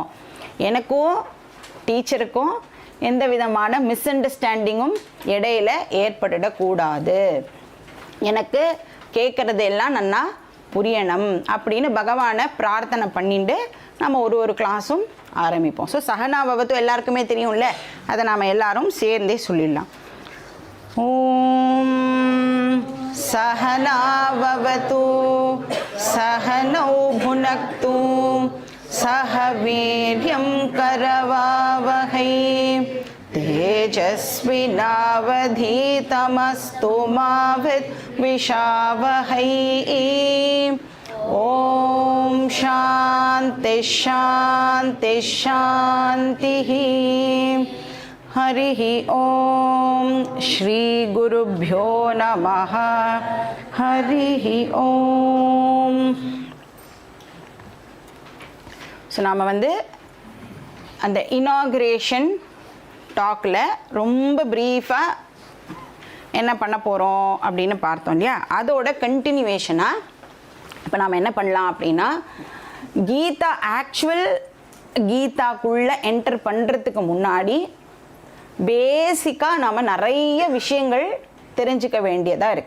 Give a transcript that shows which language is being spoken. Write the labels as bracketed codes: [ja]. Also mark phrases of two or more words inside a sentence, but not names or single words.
[ta] எனக்கும் டீச்சருக்கும் எந்த விதமான [en] miss understanding [ta] இடையில ஏற்பட்டுடக்கூடாது. எனக்கு கேட்குறது எல்லாம் நன்னா புரியணும் அப்படின்னு பகவானை பிரார்த்தனை பண்ணிட்டு நம்ம ஒரு கிளாஸும் ஆரம்பிப்போம். ஸோ சஹனாவவது எல்லாருக்குமே தெரியும்ல, அதை நாம் எல்லாரும் சேர்ந்தே சொல்லிடலாம். [sa] ஓம் सहनाववतु सहनौ भुनक्तु सह वीर्यं करवावहै तेजस्विनावधीतमस्तु मा विद्विषावहै। ओम शांति शांति शांतिः। हरि ओम श्री गुरुभ्यो नमः। हरि ओम। [ta] ஸோ நாம் வந்து அந்த [en] inauguration talk [ta] ரொம்ப ப்ரீஃபாக என்ன பண்ண போகிறோம் அப்படின்னு பார்த்தோம் இல்லையா, அதோட கண்டினியூவேஷனாக இப்போ நாம் என்ன பண்ணலாம் அப்படின்னா கீதா ஆக்சுவல் கீதாக்குள்ளே என்டர் பண்ணுறதுக்கு முன்னாடி பேசிக்காக நாம் நிறைய விஷயங்கள் தெரிஞ்சுக்க வேண்டியதாக இருக்குது.